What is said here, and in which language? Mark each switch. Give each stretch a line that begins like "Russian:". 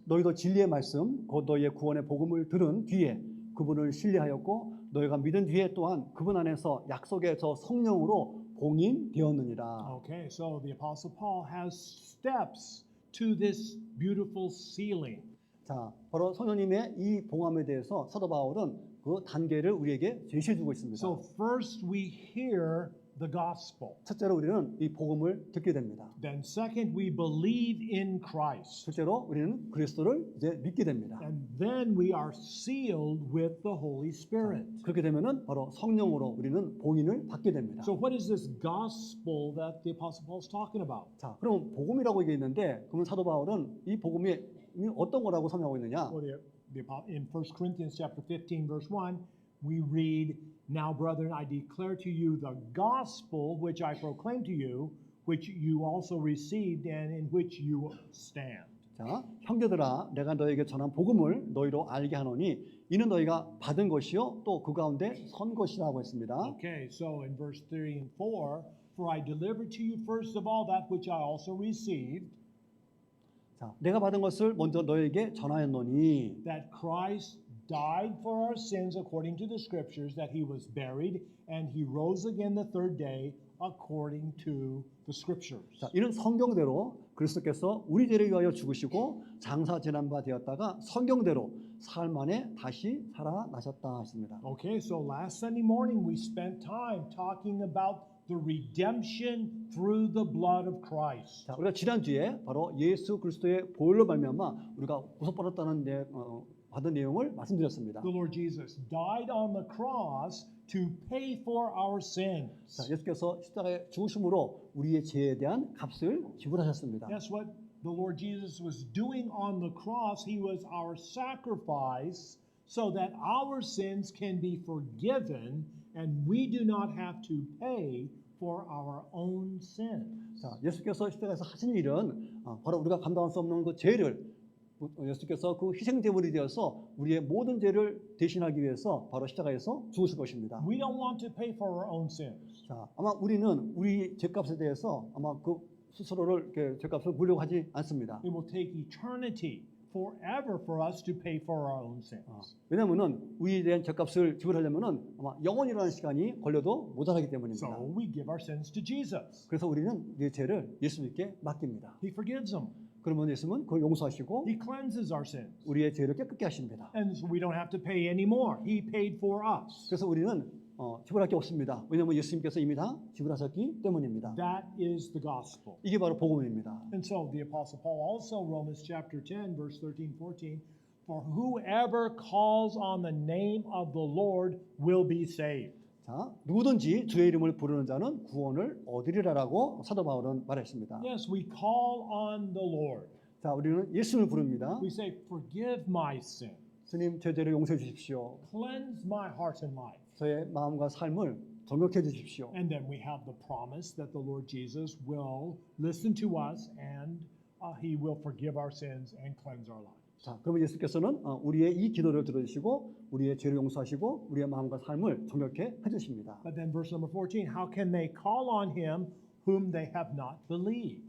Korean: 너희도 진리의 말씀 곧 너희의 구원의 복음을 들은 뒤에 그분을 신뢰하였고 너희가 믿은 뒤에 또한 그분 안에서 약속의 저 성령으로 봉인되었느니라.
English: Okay, so the Apostle Paul has steps to this beautiful sealing.
Korean: 자, 바로 성령님의 이 봉함에 대해서 사도 바울은 그 단계를 우리에게 제시해 주고 있습니다.
English: So first we hear the gospel.
Korean: 첫째로 우리는 이 복음을 듣게 됩니다.
English: Then second we believe in Christ.
Korean: 둘째로 우리는 그리스도를 이제 믿게 됩니다.
English: And then we are sealed with the Holy Spirit.
Korean: 그렇게 되면은 바로 성령으로 우리는 봉인을 받게 됩니다.
English: So what is this gospel that the Apostle Paul is talking about?
Korean: 자, 그럼 복음이라고 이게 있는데 그러면 사도 바울은 이 복음이 어떤 거라고 설명하고 있느냐?
English: Well, in 1 Corinthians chapter 15 verse 1, we read, "Now, brethren, I declare to you the gospel which I proclaim to you, which you also received and in which you stand."
Korean: 자, 형제들아, 내가 너에게 전한 복음을 너희로 알게 하노니 이는 너희가 받은 것이요 또 그 가운데 선 것이라고 했습니다.
English: Okay, so in verse 3 and 4, "For I delivered to you first of all that which I also received,
Korean: 자, 내가 받은 것을 먼저 너에게 전하였노니
English: that Christ died for our sins according to the scriptures, that he was buried, and he rose again the third day according to the scriptures."
Korean: 자, 이는 성경대로 그리스도께서 우리 죄를 위하여 죽으시고 장사 지난 바 되었다가 성경대로 사흘 만에 다시 살아나셨다 했습니다.
English: Okay, so last Sunday morning we spent time talking about the redemption through the blood of Christ.
Korean: 자, 우리가 지난주에 바로 예수 그리스도의 보혈로 말미암아 우리가 구속받았다는 받은 내용을 말씀드렸습니다.
English: The Lord Jesus died on the cross to pay for our sins.
Korean: 자, 예수께서 십자가에 죽으심으로 우리의 죄에 대한 값을 지불하셨습니다.
English: That's what the Lord Jesus was doing on the cross. He was our sacrifice so that our sins can be forgiven and we do not have to pay for our own sin.
Korean: 자, 예수께서 십자가에서 하신 일은 바로 우리가 감당할 수 없는 그 죄를 예수께서 그 희생 제물이 되어서 우리의 모든 죄를 대신하기 위해서 바로 십자가에서 죽으실 것입니다.
English: We don't want to pay for our own sins.
Korean: 자, 아마 우리는 우리 죄값에 대해서 아마 그 스스로를 이렇게 죄값을 물려고 하지 않습니다.
English: It will take eternity forever for us to pay for our own sins.
Korean: 왜냐하면은 우리에 대한 죄값을 지불하려면은 아마 영원이라는 시간이 걸려도 모자라기 때문입니다.
English: So we give our sins to Jesus.
Korean: 그래서 우리는 이 죄를 예수님께 맡깁니다.
English: He forgives them.
Korean: 그러면 예수님은 그걸 용서하시고
English: He cleanses our sins.
Korean: 우리의 죄를 깨끗게 하십니다.
English: And so we don't have to pay any more. He paid for us.
Korean: 그래서 우리는 지불할 게 없습니다. 왜냐하면 예수님께서 이미 다 지불하셨기 때문입니다.
English: That is the gospel.
Korean: 이게 바로 복음입니다.
English: And so the Apostle Paul also, Romans chapter 10, verse 13, 14, "For whoever calls on the name of the Lord will be saved."
Korean: 자, 누구든지 주의 이름을 부르는 자는 구원을 얻으리라라고 사도 바울은 말했습니다.
English: Yes, we call on the Lord.
Korean: 자, 우리는 예수님을 부릅니다.
English: We say, "Forgive my sin.
Korean: 주님, 제 죄를 용서해 주십시오.
English: Cleanse my heart and life."
Korean: 저의 마음과 삶을 정욕해 주십시오.
English: And then we have the promise that the Lord Jesus will listen to us and he will forgive our sins and cleanse our lives.
Korean: 자, 그러면 예수께서는 우리의 이 기도를 들어주시고 우리의 죄를 용서하시고 우리의 마음과 삶을 정욕해 해주십니다.
English: But then verse number 14, "How can they call on him whom they have not believed?"